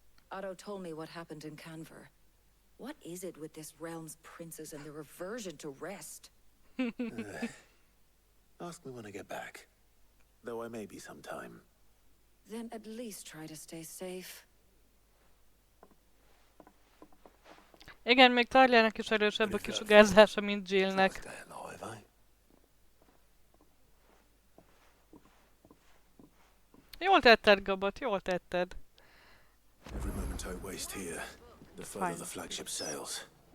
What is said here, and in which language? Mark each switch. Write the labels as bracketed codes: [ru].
[en] Otto told me what happened in Canver. What is it with this realm's princes and their aversion to rest? Ask me when I get back. Though I may be sometime. Then at least try to stay safe. [hu] Igen, még Tarjának is erősebb a kisugárzása, mint Jillnek. [en] Stay alive, eh? [hu] Jól tetted, Gabot, jól tetted. [en] Every moment I waste here, the further the flagship sails.